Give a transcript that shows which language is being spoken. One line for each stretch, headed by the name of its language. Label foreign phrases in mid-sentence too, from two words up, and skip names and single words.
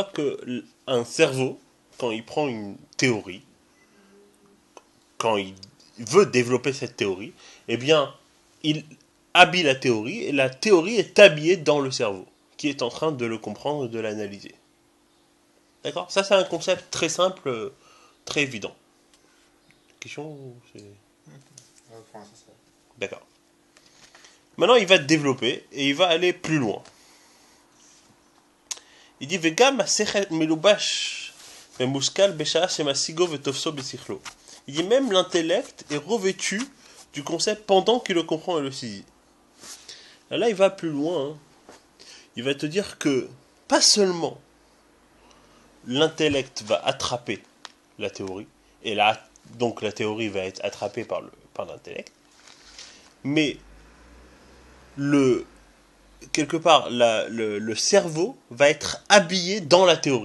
French: Que un cerveau, quand il prend une théorie, quand il veut développer cette théorie, eh bien, il habille la théorie, et la théorie est habillée dans le cerveau, qui est en train de le comprendre et de l'analyser. D'accord? Ça, c'est un concept très simple, très évident. Question? D'accord. Maintenant, il va développer, et il va aller plus loin. Il dit
Hebrew: וגם שכל מלובש במושכל בשעה שמשיגו ותופסו בשכלו.
French: Il dit même l'intellect est revêtu du concept pendant qu'il le comprend et le saisit. Là, il va plus loin. Hein. Il va te dire que pas seulement l'intellect va attraper la théorie, et là, donc la théorie va être attrapée par l'intellect, mais quelque part, le cerveau va être habillé dans la théorie.